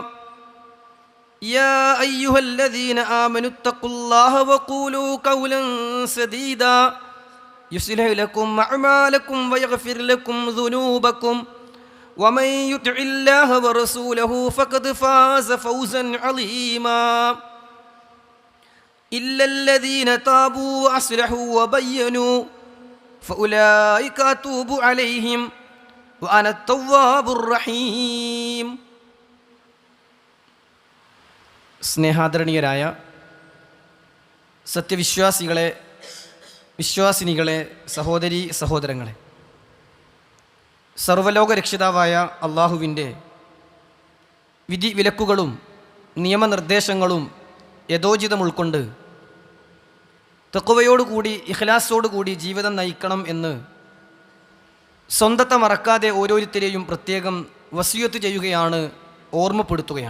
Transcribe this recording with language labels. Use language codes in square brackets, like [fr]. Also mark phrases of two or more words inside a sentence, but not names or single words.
[ar] يا أيها الذين آمنوا اتقوا الله وقولوا قولا سديدا يصلح لكم أعمالكم ويغفر لكم ذنوبكم ومن يطع الله ورسوله فقد فاز فوزا عظيما إلا الذين تابوا وأصلحوا وبينوا فأولئك أتوب عليهم وأنا التواب الرحيم. [ml] സ്നേഹാദരണീയരായ സത്യവിശ്വാസികളെ, വിശ്വാസിനികളെ, സഹോദരീ സഹോദരങ്ങളെ, സർവ്വലോക രക്ഷിതാവായ അള്ളാഹുവിൻ്റെ വിധി വിലക്കുകളും നിയമനിർദ്ദേശങ്ങളും യഥോചിതം ഉൾക്കൊണ്ട് തഖ്വയോടുകൂടി ഇഖ്ലാസോടുകൂടി ജീവിതം നയിക്കണം എന്ന് സ്വന്തത്തെ മറക്കാതെ ഓരോരുത്തരെയും പ്രത്യേകം വസിയത്ത് ചെയ്യുകയാണ്, ഓർമ്മപ്പെടുത്തുകയാണ്.